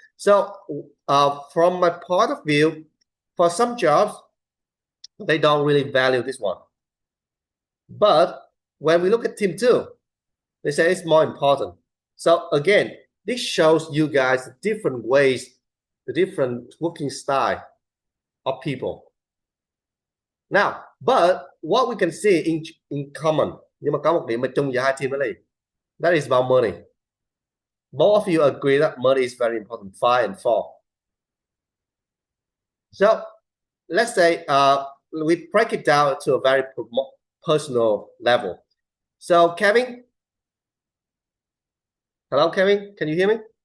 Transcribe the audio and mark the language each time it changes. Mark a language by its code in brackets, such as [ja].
[en] So from my point of view, for some jobs, they don't really value this one. But when we look at team 2, they say it's more important. So again, this shows you guys the different ways, the different working style of people. Now, but what we can see in common, [vi] nhưng mà có một điểm mà chung giữa hai team đó là [en] that is about money. Both of you agree that money is very important, 5 and 4. So let's say we break it down to a very personal level. So Kevin, hello Kevin, can you hear me?